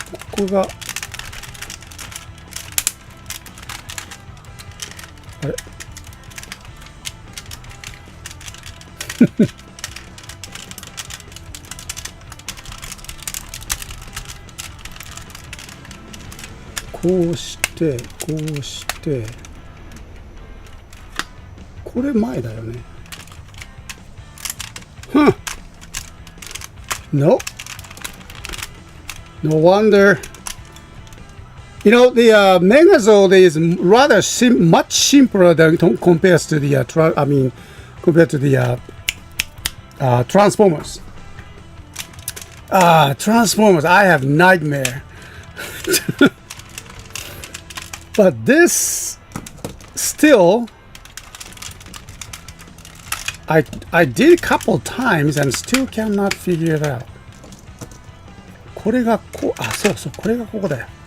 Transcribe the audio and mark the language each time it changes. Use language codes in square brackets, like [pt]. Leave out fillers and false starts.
[ja] ここがあれこうしてこうしてこれ前だよねNo. [en] No wonder. You know, the Megazord is rather much simpler than compared to the compared to the Transformers. Transformers, I have nightmare. But this still I did a couple times and still cannot figure it out. [ja] これがこう、あ、そうそう、これがここだよ。